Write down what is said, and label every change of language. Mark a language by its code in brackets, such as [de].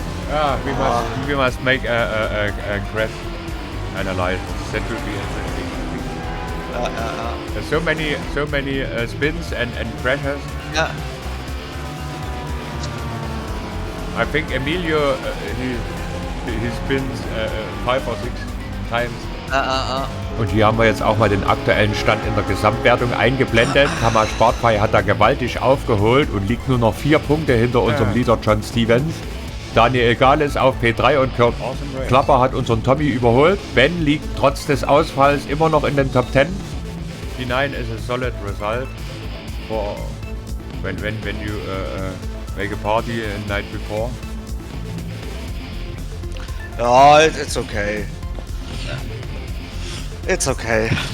[en] Yeah, we must make a crash analysis. That will be interesting. There's so many spins and crashes. Yeah. I think Emilio he spins 5 or 6 times. [de] Und hier haben wir jetzt auch mal den aktuellen Stand in der Gesamtwertung eingeblendet. Kammer Sportfrei hat da gewaltig aufgeholt und liegt nur noch 4 Punkte hinter unserem Leader John Stevens. Daniel Egales auf P3 und Kurt Klapper hat unseren Tommy überholt. Ben liegt trotz des Ausfalls immer noch in den Top 10. [en] P9 is a solid result for when you make a party a night before. Oh, it's okay. It's okay.